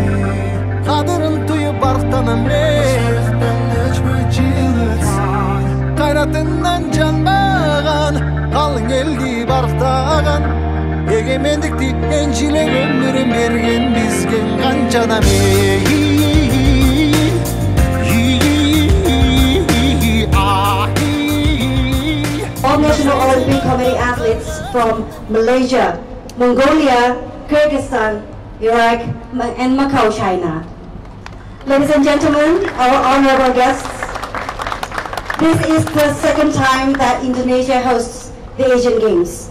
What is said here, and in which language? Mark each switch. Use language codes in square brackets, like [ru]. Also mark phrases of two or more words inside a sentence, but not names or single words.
[kk] Қадырын түйіп барықтанам ей, қайратынан жанбаған, қалың елді барықтаған. Егемендікті еншілеп өмірін берген бізген қаншадам ей. [en] All National Olympic Committee athletes from Malaysia, Mongolia, Kyrgyzstan, Iraq, and Macau, China. Ladies and gentlemen, our honorable guests, this is the second time that Indonesia hosts the Asian Games.